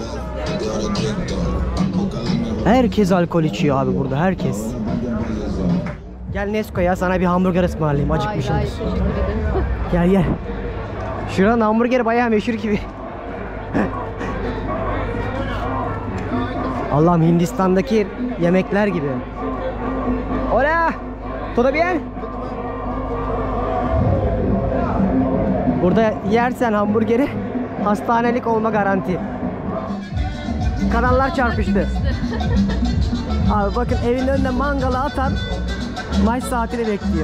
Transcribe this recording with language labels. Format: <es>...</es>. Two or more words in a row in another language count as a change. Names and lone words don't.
<tr>Herkes alkol içiyor abi burada, herkes. Gel Nesko ya, sana bir hamburger ısmarlayayım, acıkmışımdır. Gel. Şuranın hamburgeri bayağı meşhur gibi. Allah'ım, Hindistan'daki yemekler gibi.</tr> <es>Hola, todo bien?</es> <tr>Burada yersen hamburgeri hastanelik olma garanti. Kanallar çarpıştı. Abi bakın, evin önünde mangalı atan maç saatini bekliyor.</tr>